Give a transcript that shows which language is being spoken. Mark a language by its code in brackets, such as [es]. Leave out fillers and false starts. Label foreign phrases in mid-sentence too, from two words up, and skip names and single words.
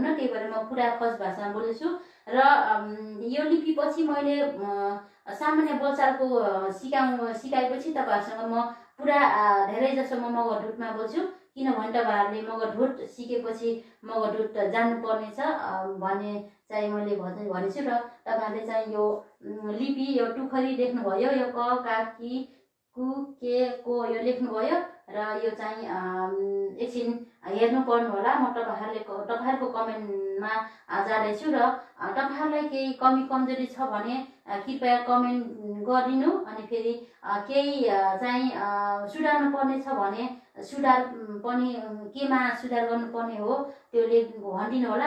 [ne] त्यही भएर म पुरा खस भाषामा बोलेछु। र यो लिपि पछि मैले सामान्य बोलचालको सिकाएपछि तपाईँहरूसँग म पुरा धेरै जसो म मगर ढुटमा बोल्छु। किनभने तपाईँहरूले मगर ढुट सिकेपछि मगर ढुट जान्नुपर्ने छ भन्ने चाहिँ मैले भनेको छु। र तपाईँहरूले चाहिँ यो लिपि, यो टुखरी लेख्नुभयो, यो क का कि कु के को यो लेख्नुभयो र यो चाहिँ एकछिन हेर्नु पर्नु होला। म तपाईँहरूको कमेन्टमा जाँदैछु र तपाईँहरूलाई केही कमी कमजोरी छ भने कृपया कमेन्ट गरिदिनु। अनि फेरि केही चाहिँ सुधार्नु पर्ने छ भने सुधार पनि केमा सुधार गर्नुपर्ने हो त्यो भनिदिनु होला।